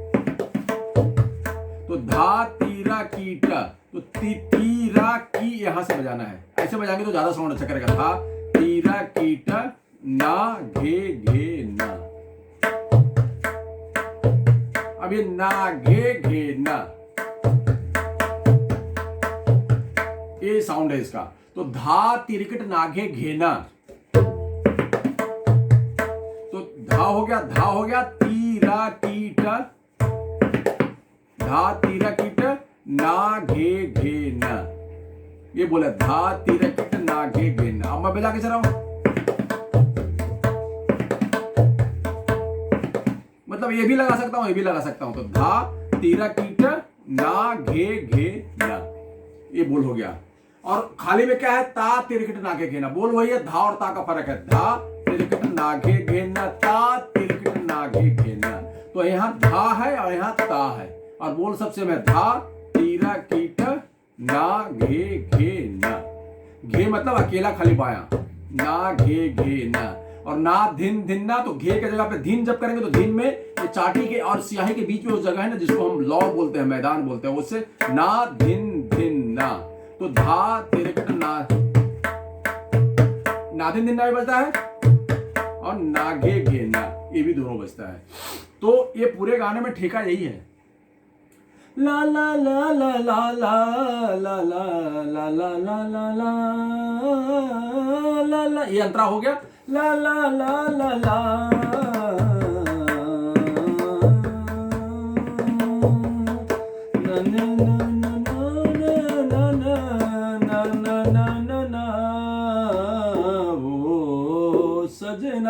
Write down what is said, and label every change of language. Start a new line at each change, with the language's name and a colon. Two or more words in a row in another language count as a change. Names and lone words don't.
Hindi: तो धा तीरा कीटा, तो तीरा की यहां से बजाना है, ऐसे बजाएंगे तो ज्यादा साउंड अच्छा करेगा। धा तीरा कीटा ना घे घे ना, अब ये ना घे घे ना, ये साउंड है इसका। तो धा तिरकट नाघे घेना, तो धा हो गया तीरा कीटा, धा तीरा कीट ना घे घे ना, ये बोला धा तीरा कीट ना घे घे ना। अब मैं बजा के चला हूं, मतलब ये भी लगा सकता हूं, ये भी लगा सकता हूं। तो धा तीरा कीट ना घे घे ना, ये बोल हो गया। और खाली में क्या है, ता तिरकिट ना घे घे ना, बोल वही है, धा और ता का फर्क है। धा तिरकिट ना घे घे ना, ता तिरकिट ना घे घे ना। तो यहाँ धा है और यहाँ ता है, और बोल सबसे में धा तीरा कीट ना घे घे ना। घे मतलब अकेला खाली बाया, ना घे घे ना। और ना धिन धिन ना, तो घे की जगह पे धिन जब करेंगे तो धिन में ये चाटी के और स्याही के बीच में वो जगह है ना जिसको हम लौ बोलते हैं, मैदान बोलते हैं, उससे ना धिन धिन ना। तो धा तिरकट ना धिन धिन ना भी बजता है, और ना घे घे ना, ये भी दोनों बजता है। तो ये पूरे गाने में ठेका यही है, ला ला ला ला ला ला ला ला ला ला ला ला ला ला, ये अंतरा हो गया, ला ला ला ला ला ओ सजना।